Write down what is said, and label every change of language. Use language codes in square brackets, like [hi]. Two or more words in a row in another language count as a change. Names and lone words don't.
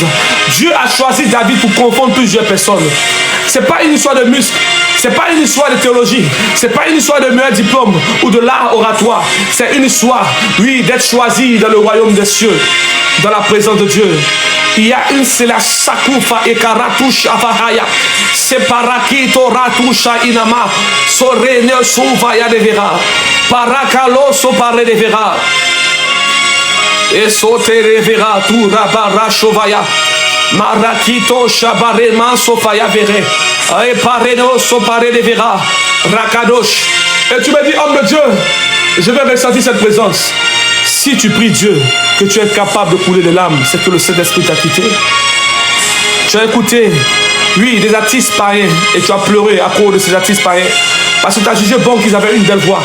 [fr] Dieu a choisi David pour confondre plusieurs personnes. Ce n'est pas une histoire de muscles. Ce n'est pas une histoire de théologie. Ce n'est pas une histoire de meilleur diplôme ou de l'art oratoire. C'est une histoire, oui, d'être choisi dans le royaume des cieux, dans la présence de Dieu. Il y a une cela sakufa et karatusha vahaya. Separakito ratusha inama. Sorene suvaya de vera. Parakalo sopare de vera. Et sotere vera tu rabara shovaya. Marakito shabarema sofaya vere. Et pareno sopare de vera. Rakadosh. Et tu me dis, homme de Dieu, je vais ressentir cette présence. Si tu pries Dieu, que tu es capable de couler des larmes, c'est que le Saint-Esprit t'a quitté. Tu as écouté, oui, des artistes païens et tu as pleuré à cause de ces artistes païens parce que tu as jugé bon qu'ils avaient une belle voix.